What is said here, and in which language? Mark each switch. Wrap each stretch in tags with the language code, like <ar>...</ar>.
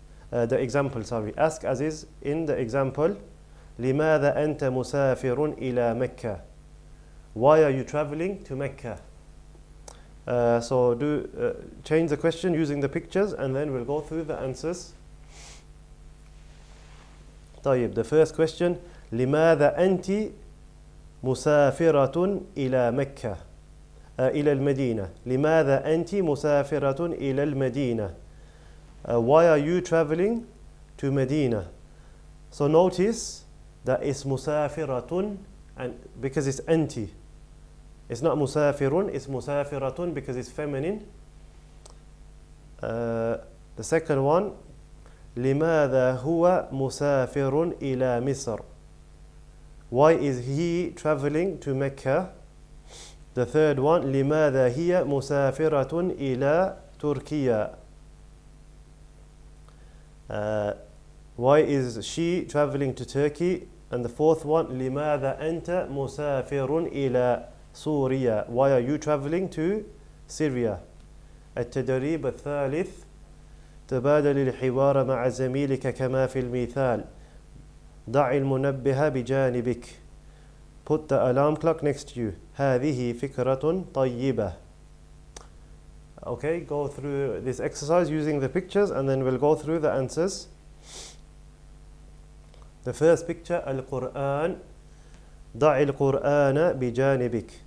<en>The example, sorry. Ask as is in the example.</en> <ar>لماذا أنت مسافر إلى مكة?</ar> <en>Why are you traveling to Mecca? So change the question using the pictures and then we'll go through the answers. طيب, the first question.</en> <ar>لماذا أنت مسافرة إلى مكة؟ إلى المدينة. لماذا أنت مسافرة إلى المدينة?</ar> <en>Why are you traveling to Medina? So notice that it's مسافرة, and because it's anti. It's not مسافر, it's مسافرة because it's feminine. The second one.</en> <ar>لماذا هو مسافر إلى مصر?</ar> <en>Why is he traveling to Mecca? The third one.</en> <ar>لماذا هي مسافرة إلى تركيا?</ar> <en>Why is she traveling to Turkey? And the fourth one.</en> <ar>لماذا أنت مسافر إلى سوريا?</ar> <en>Why are you traveling to Syria?</en> <ar>التدريب الثالث. تبادل الحوار مع زميلك كما في المثال. ضع المنبه بجانبك.</ar> <en>Put the alarm clock next to you.</en> <ar>هذه فكرة طيبة.</ar> <en>Okay, go through this exercise using the pictures and then we'll go through the answers. The first picture.</en> <ar>القرآن. ضع القرآن بجانبك.</ar>